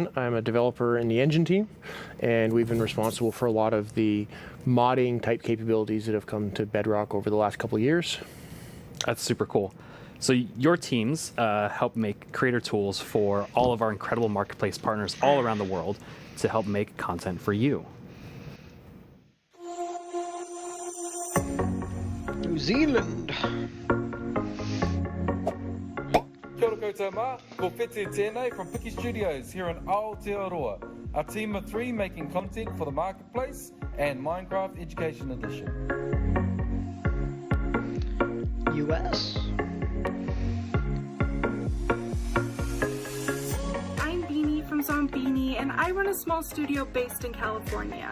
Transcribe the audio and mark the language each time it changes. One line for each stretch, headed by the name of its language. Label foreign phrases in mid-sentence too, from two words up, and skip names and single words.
English: I'm a developer in the engine team, and we've been responsible for a lot of the modding type capabilities that have come to Bedrock over the last couple of years. That's super cool. So your teams help make creator tools for all of our incredible marketplace partners all around the world to help make content for you. New Zealand.
Māori: Kia ora koutou mā, ko Whete tēnei
English: from Piki Studios here in Aotearoa, a team of 3 making content for the Marketplace and Minecraft Education Edition. US. I'm Beanie from Zombini, and I run a small studio based in California.